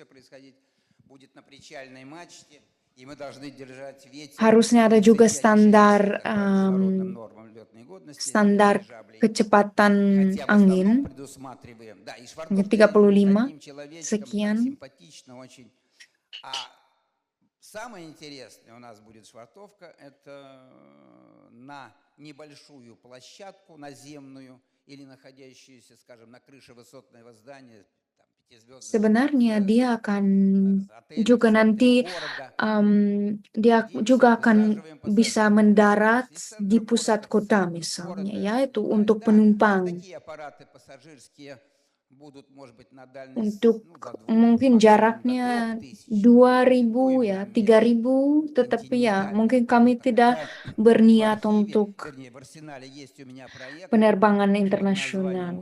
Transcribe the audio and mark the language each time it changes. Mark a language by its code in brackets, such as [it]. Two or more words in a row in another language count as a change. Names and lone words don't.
[id] Harusnya ada juga standar kecepatan angin 35 sekian. [ru] Самое интересное у нас будет швартовка, это на небольшую площадку наземную или находящуюся, скажем, на крыше высотного здания. [id] Sebenarnya dia akan juga nanti dia juga akan bisa mendarat di pusat kota misalnya ya, itu untuk penumpang. Untuk mungkin jaraknya 2.000 ya 3.000, tetapi ya mungkin kami tidak berniat untuk penerbangan internasional.